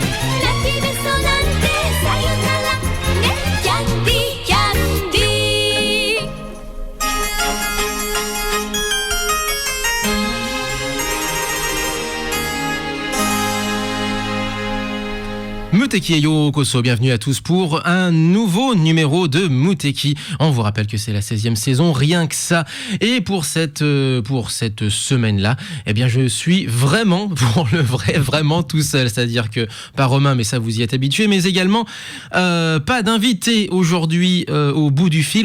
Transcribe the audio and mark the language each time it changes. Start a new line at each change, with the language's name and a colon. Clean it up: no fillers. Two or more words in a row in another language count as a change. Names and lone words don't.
Japanese: 泣きべそなんてさよならね。キャンディー。
French: Muteki et Yokoso, bienvenue à tous pour un nouveau numéro de Muteki. On vous rappelle que c'est la 16e saison, rien que ça. Et pour cette semaine-là, eh bien, je suis vraiment, pour le vrai, vraiment tout seul. C'est-à-dire que, pas Romain, mais ça vous y êtes habitué, mais également, pas d'invité aujourd'hui au bout du fil.